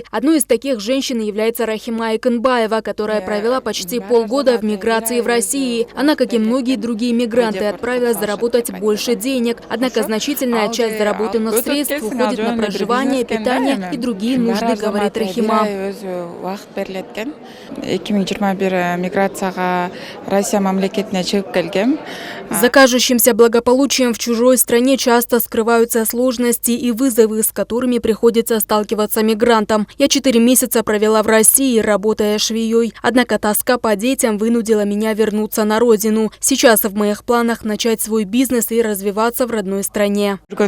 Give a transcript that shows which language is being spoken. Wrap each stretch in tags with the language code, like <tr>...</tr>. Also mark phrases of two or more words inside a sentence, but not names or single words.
<ru>Одной из таких женщин является Рахима Икынбаева, которая провела почти полгода в миграции в России. Она, как и многие другие мигранты, отправилась заработать больше денег. Однако значительная часть заработанных средств уходит на проживание, питание и другие нужды, говорит Рахима.</ru> <ky>2021 миграцияга Россия мамлекетине чыгып келгем.</ky> <ru>За кажущимся благополучием в чужой стране часто скрываются сложности и вызовы, с которыми приходится сталкиваться мигрантам. Я 4 месяца провела в России, работая швеей. Однако тоска по детям вынудила меня вернуться на родину. Сейчас в моих планах начать свой бизнес и развиваться в родной стране.</ru>